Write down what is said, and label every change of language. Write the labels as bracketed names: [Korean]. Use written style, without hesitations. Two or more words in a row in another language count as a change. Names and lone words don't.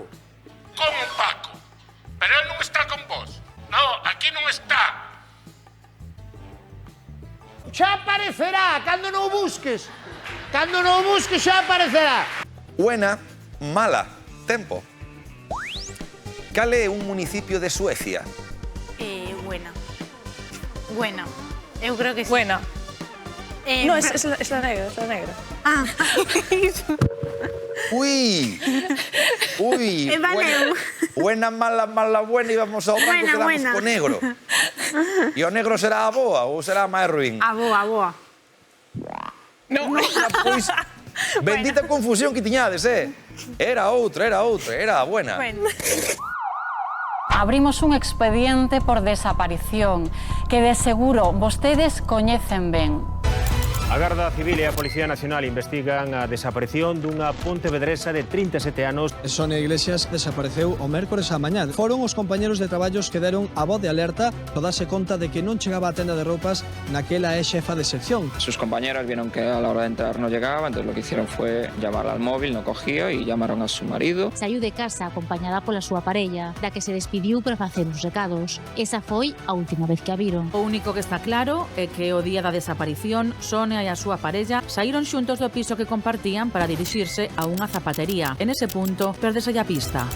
[Galician] Como Paco? Pero él non está con vos. No, aquí non está. Xa aparecerá, cando non o busques. Cando non o busques xa aparecerá. [Spanish] Buena, mala, [Galician] tempo. Cal é un municipio de Suecia? [Spanish] Buena. Buena. [Galician] Eu creo que sí. [Spanish] Buena. No, es la negra, es la negra. Ah. Uy. Vale. Buena, mala, mala, buena, [Galician] íbamos ao banco, quedamos co negro. E o negro será a boa ou será a máis ruín? A boa. No. Pois, bendita confusión que tiñades, Era outra, era a buena. Abrimos un expediente por desaparición que de seguro vostedes coñecen ben. A Garda Civil e a Policía Nacional investigan a desaparición dunha pontevedresa de 37 anos. Sonia Iglesias desapareceu o mércores á mañá. Foron os compañeros de traballos que deron a voz de alerta ao darse conta de que non chegaba a tenda de roupas naquela é xefa de sección. [Spanish] Sus compañeras vieron que a la hora de entrar no llegaba, entonces lo que hicieron fue llamarla al móvil, no cogía y llamaron a su marido. [Galician] Saiu de casa acompañada pola súa parella, da que se despediu para facer uns recados. Esa foi a última vez que a viron. O único que está claro é que o día da desaparición, Sonia e a súa parella saíron xuntos do piso que compartían para dirixirse a unha zapatería. [Spanish] En ese punto, [Galician] perdese a pista.